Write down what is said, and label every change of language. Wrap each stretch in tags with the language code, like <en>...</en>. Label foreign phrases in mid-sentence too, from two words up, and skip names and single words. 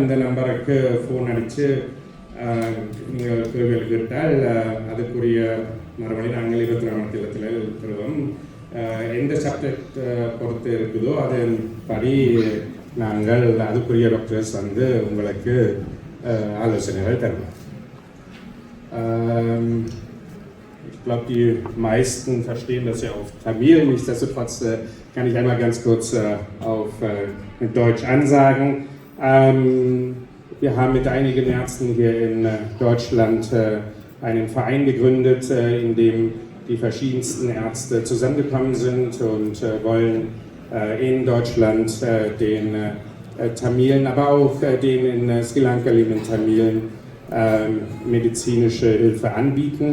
<ta>இந்த நம்பருக்கு ஃபோன் அடித்து நீங்கள் கேள்விகள் கேட்டால் அதுக்குரிய மறுபடி நாங்கள் 24 மணி நேரத்தில் தருவோம். எந்த சப்ஜெக்ட் பொறுத்து இருக்குதோ அதன்படி நாங்கள் அதுக்குரிய டாக்டர்ஸ் வந்து உங்களுக்கு ஆலோசனைகள் தருவோம்.</ta> <de>Ich glaube, die meisten verstehen das ja auf Tamil. Nichtsdestotrotz kann ich einmal ganz kurz auf Deutsch ansagen. Wir haben mit einigen Ärzten hier in Deutschland einen Verein gegründet, in dem die verschiedensten Ärzte zusammengekommen sind und wollen in Deutschland den Tamilen, aber auch den in Sri Lanka lebenden Tamilen medizinische Hilfe anbieten.</de>